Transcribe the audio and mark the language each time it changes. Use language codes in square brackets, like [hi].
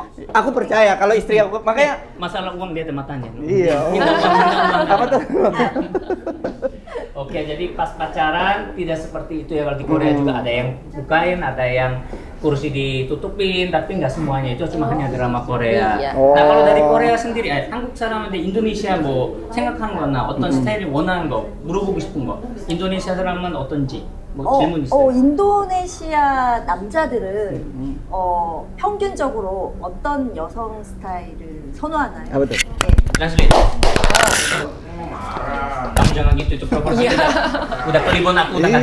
[id] Aku percaya kalau istri aku, makanya Masalah uang dia matanya. iya. Minta uang, minta uang. Apa tuh? Oke, jadi pas pacaran tidak seperti itu ya. Kalau di Korea juga ada yang bukain, ada yang kursi ditutupin, tapi nggak semuanya itu cuma hanya drama Korea. Iya. Nah kalau dari Korea sendiri, [ko] 한국 사람한테 인도네시아 뭐 생각하는 거나 어떤 스타일이 원하는 거 물어보고 싶은 거, 인도네시아 사람은 어떤지 뭐 질문 있어요? 인도네시아 남자들은 평균적으로 어떤 여성 스타일을 선호하나요? [id] Apa tuh? Translate. Kamu jangan gitu, itu proporsi udah kelibon aku udah nggak